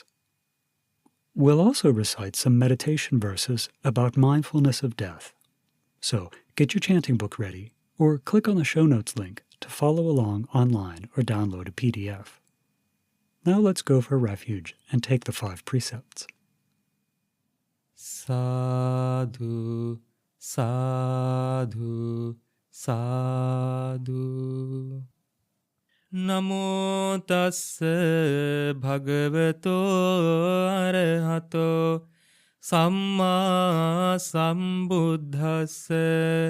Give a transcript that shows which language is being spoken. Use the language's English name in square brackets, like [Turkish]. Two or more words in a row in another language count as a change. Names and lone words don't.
[English] We'll also recite some meditation verses about mindfulness of death. So get your chanting book ready, or click on the show notes link to follow along online or download a PDF. Now let's go for refuge and take the 5 precepts. [Pali] Sadhu, sadhu, sadhu. Namo tassa bhagavato arahato samma sambuddhassa.